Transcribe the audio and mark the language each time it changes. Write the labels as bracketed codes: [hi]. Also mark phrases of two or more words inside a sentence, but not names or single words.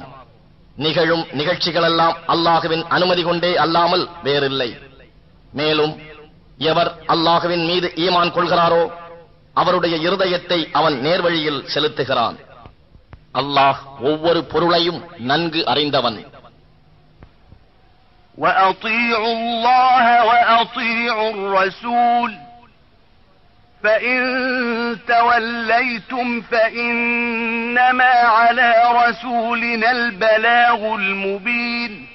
[ta] நிகழும் நிகழ்ச்சிகளெல்லாம் அல்லாஹுவின் அனுமதி கொண்டே அல்லாமல் வேறில்லை. மேலும் எவர் அல்லாஹுவின் மீது ஈமான் கொள்கிறாரோ அவருடைய இருதயத்தை அவன் நேர்வழியில் செலுத்துகிறான். அல்லாஹ் ஒவ்வொரு பொருளையும் நன்கு அறிந்தவன். [ar] وَأَطِيعُوا اللَّهَ وَأَطِيعُوا الرَّسُولَ فَإِن تَوَلَّيْتُمْ فَإِنَّمَا عَلَى رَسُولِنَا الْبَلَاغُ الْمُبِينُ